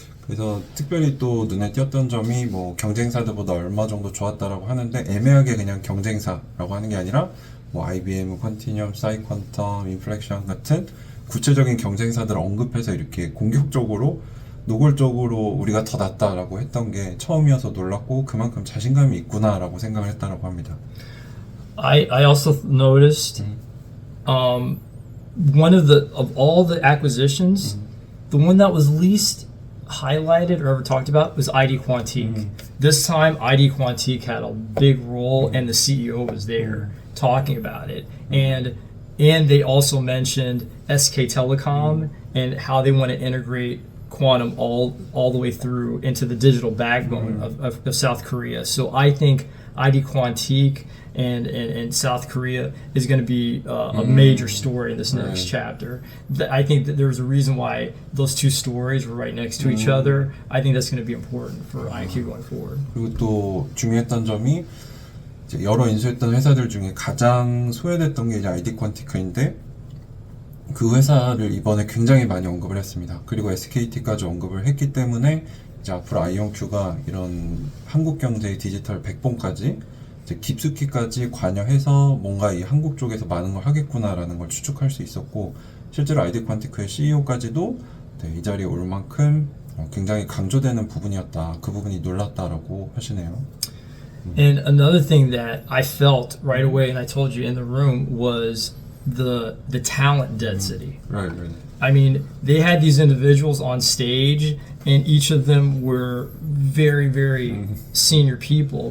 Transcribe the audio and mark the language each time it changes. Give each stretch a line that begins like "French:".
Korean: 그래서 특별히 또 눈에 띄었던 점이 뭐 경쟁사들보다 얼마 정도 좋았다라고 하는데 애매하게 그냥 경쟁사라고 하는 게 아니라 뭐 IBM, 퀀티니엄, 사이퀀텀, 인플렉션 같은 구체적인 경쟁사들을 언급해서 이렇게 공격적으로 노골적으로 우리가 더 낫다라고 했던 게 처음이어서 놀랐고 그만큼 자신감이 있구나라고 생각을 했다라고 합니다.
English: I also noticed one of all the acquisitions, the one that was least highlighted or ever talked about was ID Quantique. This time, ID Quantique had a big role, and the CEO was there talking about it. And they also mentioned SK Telecom and how they want to integrate quantum all the way through into the digital backbone of South Korea. So I think ID Quantique and South Korea is going to be a major story in this next chapter. I think that there's a reason why those two stories were right next to each other. I think that's going to be important for IQ going forward.
Korean: 그리고 또 중요했던 점이 이제 여러 인수했던 회사들 중에 가장 소외됐던 게 이제 ID 퀀티크인데 그 회사를 이번에 굉장히 많이 언급을 했습니다. 그리고 SKT까지 언급을 했기 때문에 이제 앞으로 아이온큐가 이런 한국 경제의 디지털 백본까지 이제 깊숙이까지 관여해서 뭔가 이 한국 쪽에서 많은 걸 하겠구나라는 걸 추측할 수 있었고 실제로 ID 퀀티크의 CEO까지도 네, 이 자리에 올 만큼 굉장히 강조되는 부분이었다. 그 부분이 놀랐다라고 하시네요.
English: And another thing that I felt right away, and I told you in the room, was the talent density. Right. I mean, they had these individuals on stage, and each of them were very, very senior people,